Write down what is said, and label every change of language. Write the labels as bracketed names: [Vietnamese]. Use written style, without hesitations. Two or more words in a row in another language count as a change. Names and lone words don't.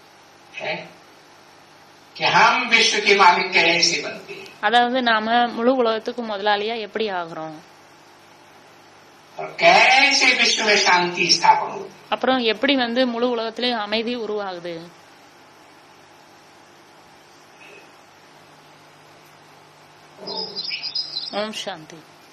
[Hindi] कि हम विश्व के मालिक कैसे बनते हैं, [Tamil] அதாவது நாம முழு உலகத்துக்கு முதலாளியா எப்படி ஆகுறோம், [Hindi] और कैसे विश्व में शांति स्थापन होती है. [Tamil] அப்புறம் எப்படி முழு உலகத்திலேயும் அமைதி உருவாகுது. ஓம் சாந்தி.